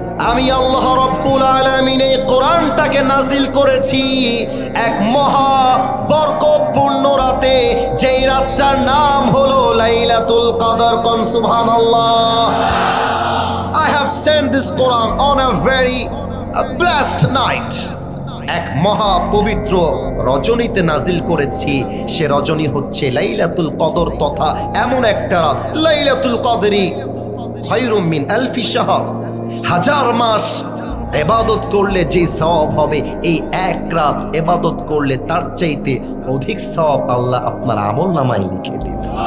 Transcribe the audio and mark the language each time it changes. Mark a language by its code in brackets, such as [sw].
[bn] আমি আল্লাহ রব্বুল আলামিন এই কোরআনটাকে নাজিল করেছি এক মহা বরকতপূর্ণ রাতে, যেই রাতটার নাম হলো লাইলাতুল কদর। কোন সুবহানাল্লাহ। [en] I have sent this Quran on a very blessed night. [bn] এক মহা পবিত্র রজনীতে নাজিল করেছি। সে রজনী হচ্ছে লাইলাতুল কদর, তথা এমন একটা রাত, [ar] লাইলাতুল কদরি খায়রুম মিন আলফি শাহর। [bn] হাজার মাস ইবাদত করলে যে সওয়াব হবে, এই এক রাত ইবাদত করলে তার চাইতে অধিক সওয়াব আল্লাহ আপনার আমলনামায় লিখে দিবে।